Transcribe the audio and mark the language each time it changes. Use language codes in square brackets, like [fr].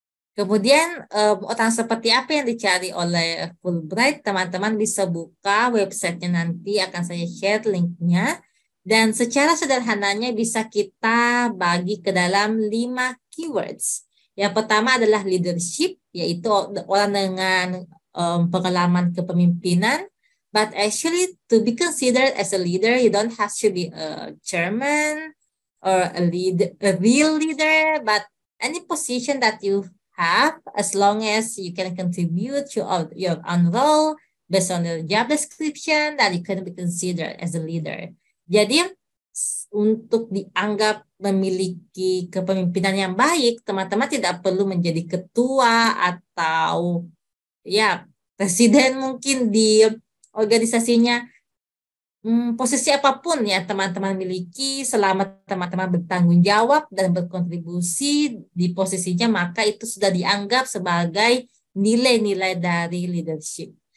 [id] Kemudian orang seperti apa yang dicari oleh Fulbright, teman-teman bisa buka websitenya, nanti akan saya share linknya, dan secara sederhananya bisa kita bagi ke dalam 5 keywords. Yang pertama adalah leadership, yaitu orang dengan pengalaman kepemimpinan. [en] But actually, to be considered as a leader, you don't have to be a chairman or a real leader, but any position that you have, as long as you can contribute to your own role based on your job description, that you can be considered as a leader. [id] Jadi, untuk dianggap memiliki kepemimpinan yang baik, teman-teman tidak perlu menjadi ketua atau presiden mungkin di organisasinya. Posisi apapun ya teman-teman miliki, selama teman-teman bertanggung jawab dan berkontribusi di posisinya, maka itu sudah dianggap sebagai nilai-nilai dari leadership.